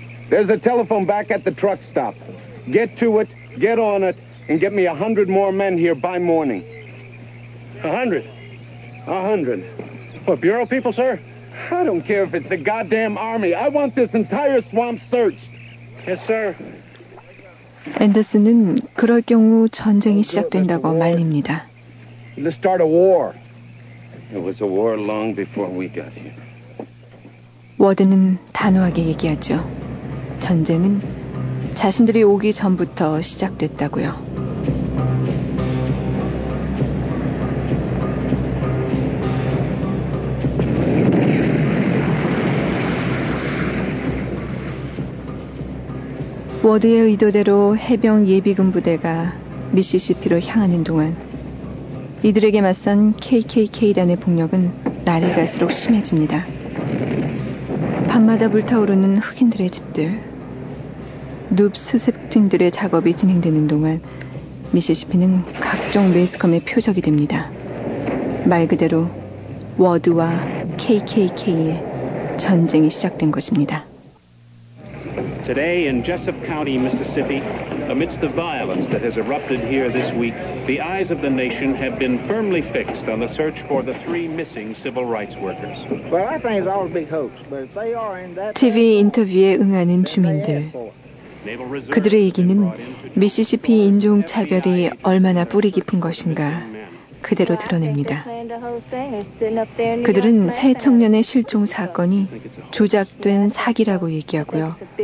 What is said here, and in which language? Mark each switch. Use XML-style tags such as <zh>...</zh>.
<en>There's a telephone back at the truck stop. Get to it, get on it, and get me 100 more men here by morning. 100? 100. What, bureau people, sir? I don't care if it's a goddamn army. I want this entire swamp searched. Yes, sir.</en> <ko>앤더슨은 그럴 경우 전쟁이 시작된다고 말립니다.</ko> <en>Let's start a war. It was a war long before we got here.</en> <ko>워드는 단호하게 얘기하죠. 전쟁은 자신들이 오기 전부터 시작됐다고요. 워드의 의도대로 해병 예비군 부대가 미시시피로 향하는 동안 이들에게 맞선 KKK단의 폭력은 날이 갈수록 심해집니다. 밤마다 불타오르는 흑인들의 집들, 눕 수습팀들의 작업이 진행되는 동안 미시시피는 각종 매스컴의 표적이 됩니다. 말 그대로 워드와 KKK의 전쟁이 시작된 것입니다.</ko> <en>Today in Jessup County, Mississippi, amidst the violence that has erupted here this week, the eyes of the nation have been firmly fixed on the search for the three missing civil rights workers. Well, I think it's all a big hoax, but if they are in that...</en> <ko>TV 인터뷰에 응하는 주민들. 그들의 얘기는 미시시피 인종차별이 얼마나 뿌리 깊은 것인가 그대로 드러냅니다. 그들은 세 청년의 실종 사건이 조작된 사기라고 얘기하고요.</ko>